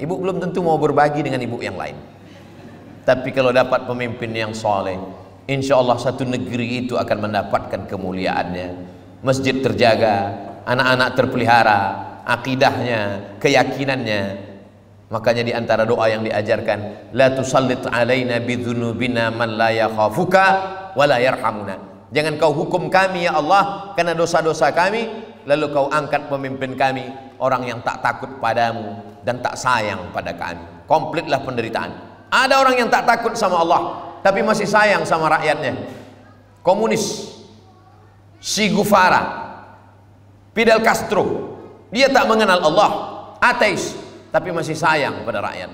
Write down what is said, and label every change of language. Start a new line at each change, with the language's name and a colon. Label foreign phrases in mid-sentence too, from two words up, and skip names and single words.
Indonesian: Ibu belum tentu mau berbagi dengan ibu yang lain. Tapi kalau dapat pemimpin yang soleh,
Arabic: إن شاء الله
Indonesian: satu negeri itu akan mendapatkan kemuliaannya. Masjid terjaga, anak-anak terpelihara, akidahnya, keyakinannya. Makanya di antara doa yang diajarkan,
Arabic: لا تسلط علينا بذنوبنا من لا يخافك ولا يرحمنا.
Indonesian: Jangan kau hukum kami ya Allah karena dosa-dosa kami, lalu kau angkat pemimpin kami orang yang tak takut padamu dan tak sayang pada kami. Komplitlah penderitaan. Ada orang yang tak takut sama Allah tapi masih sayang sama rakyatnya. Komunis, Che Guevara, Fidel Castro, dia tak mengenal Allah, ateis, tapi masih sayang pada rakyat.